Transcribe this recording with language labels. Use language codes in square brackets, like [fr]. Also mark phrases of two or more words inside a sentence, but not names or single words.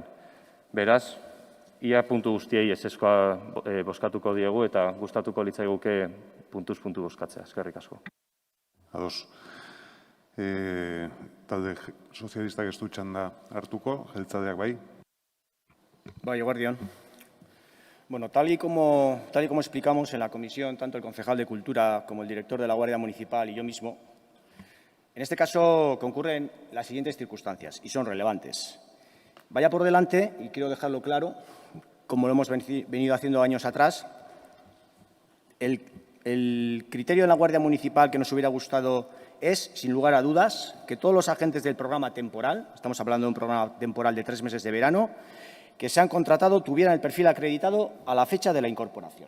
[eu] Beraz, ia puntu guztiei ezezkoa bozkatuko diegu eta gustatuko litzaiguke puntuz puntu bozkatzea. Eskerrik asko. Ados. Talde sozialistak ez du txanda hartuko, jeltzaleak bai. Bai, eguerdion. [es] Bueno, tal y como explicamos en la comisión, tanto el concejal de Cultura como el director de la Guardia Municipal y yo mismo, en este caso concurren las siguientes circunstancias y son relevantes. Vaya por delante, y quiero dejarlo claro, como lo hemos venido haciendo años atrás, el El criterio de la Guardia Municipal que nos hubiera gustado es, sin lugar a dudas, que todos los agentes del programa temporal, estamos hablando de un programa temporal de 3 meses de verano, que se han contratado tuvieran el perfil acreditado a la fecha de la incorporación.